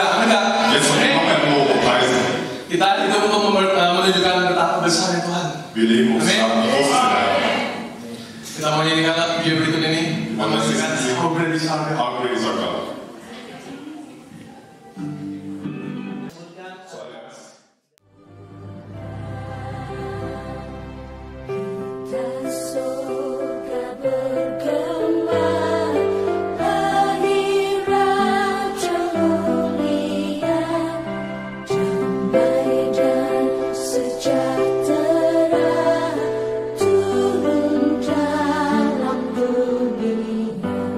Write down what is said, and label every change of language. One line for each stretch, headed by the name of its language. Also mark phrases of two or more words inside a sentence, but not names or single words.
Indonesian: Amin nggak?
German: Jetzt wollen wir noch mehr Lob und preisen.
Indonesian: Kita hidup untuk menunjukkan betapa besarnya Tuhan.
German: Wir leben uns
Indonesian: Amin.
German: sagen, wie groß ist der Herr.
Indonesian: Kita mau nyanyikan video berikut ini.
English: Menunjukkan how great is our God. How great is our God.
Indonesian: Surga bergema, lahir Raja mulia, damai dan sejahtera turun dalam dunia.